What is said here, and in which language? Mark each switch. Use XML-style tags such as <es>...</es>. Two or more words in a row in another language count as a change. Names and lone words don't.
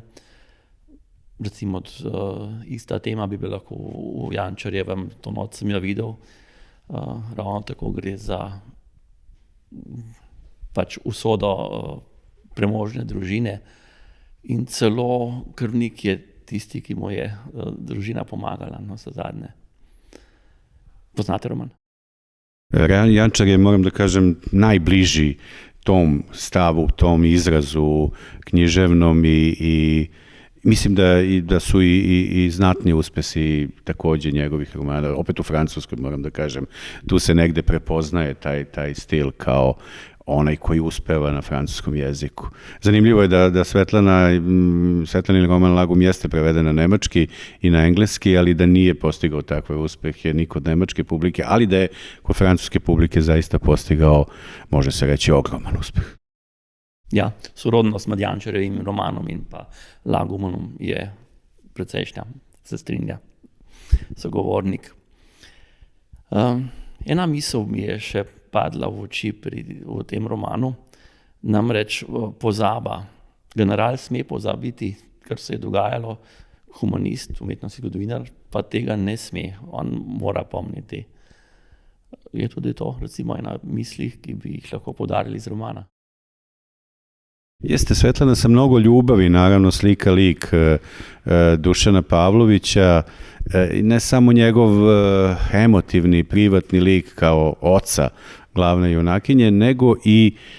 <sl>Recimo ista tema bi bila lahko v Jančarjevem, To noč sem jo videl, ravno tako gre za pač usodo premožne družine in celo krvnik je tisti, ki mu je družina pomagala, navsezadnje. Poznate roman?</sl> <sr>Jančar je, moram da kažem, najbliži tom stavu, tom izrazu književnom i mislim da su i znatni uspesi takođe njegovih romana. Opet u Francuskoj, moram da kažem, tu se negde prepoznaje taj stil kao onaj koji uspeva na francuskom jeziku. Zanimljivo je da Svetlanin roman Lagum jeste preveden na nemački i na engleski, ali da nije postigao takve uspehe ni kod nemačke publike, ali da je kod francuske publike zaista postigao, može se reći, ogroman uspeh.</sr> <sl>Ja, sorodnost med Jančarjevim romanom in pa Lagumom je precejšnja, se strinja sogovornik. Ena misel mi je še padla v oči v tem romanu, namreč pozaba. General sme pozabiti, kar se je dogajalo, humanist, umetnostni zgodovinar, pa tega ne sme, on mora pomniti. Je tudi to, recimo, ena mislih, ki bi jih lahko podarili iz romana.</sl> <sr>Jeste, Svetlana sa mnogo ljubavi, naravno slika lik Dušana Pavlovića, ne samo njegov emotivni, privatni lik kao oca glavne junakinje, nego i</sr>